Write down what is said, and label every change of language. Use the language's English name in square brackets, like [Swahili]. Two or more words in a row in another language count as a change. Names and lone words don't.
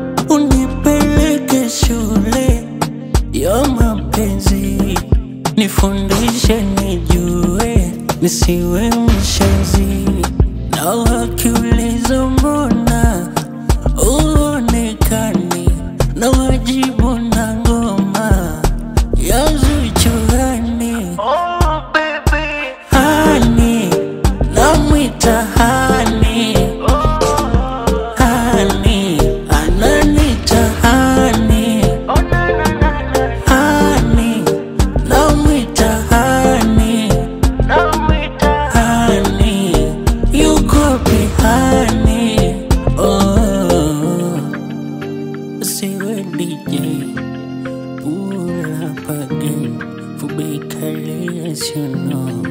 [Swahili] Unipeleke shule ya mapenzi, nifundishe nijue, nisiwe mshenzi. Na wakiuliza mbona huonekani, na wajibu na ngoma ya Zuchu, hani. Hani, namwita hani. Hani, ananita hani. Hani, namwita hani. Hani, yuko wapi hani? [English] Oh, siwe D J, pull up again, for big as you know.